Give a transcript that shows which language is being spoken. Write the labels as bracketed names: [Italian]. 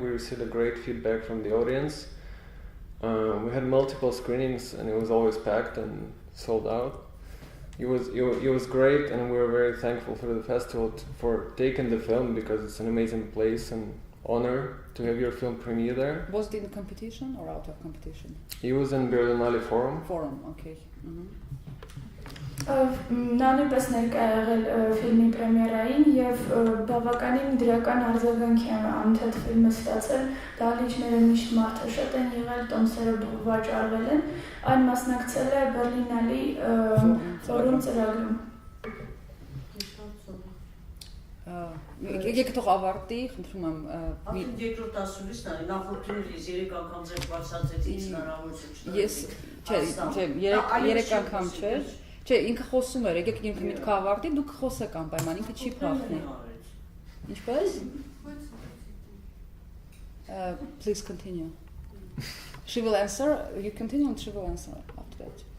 [English] We received a great feedback from the audience. We had multiple screenings, and it was always packed and sold out. It was great, and we were very thankful for the festival for taking the film, because it's an amazing place and honor to have your film premiere there. Was it in competition or out of competition? It was in Berlinale Forum. Forum, okay. [Armenian] Նա նույնպես ներկա եղել ֆիլմի պրեմիերային եւ բավականին դրական արձագանք է անընդհատ ֆիլմը ստացել, դահլիճները միշտ մարդաշատ են եղել, տոմսերը վաճառվել են, այն մասնակցել է Բերլինալի ֆորում ծրագրում։ Եկեք թող ավարտի, խնդրում եմ։ Արդեն երկրորդ ասուլիսն է, նախորդին 3 անգամ ձեր բացացեց ինչ հնարավորություն։ Ես, չէ, 3 անգամ չէ։ Չէ, ինքը խոսում էր, եկեք ինքը միտքը ավարտի, դուք խոսեք անպայման, ինքը չի փոխվի։ Ինչպես? [English] Please continue. She will answer, you continue and she will answer after that.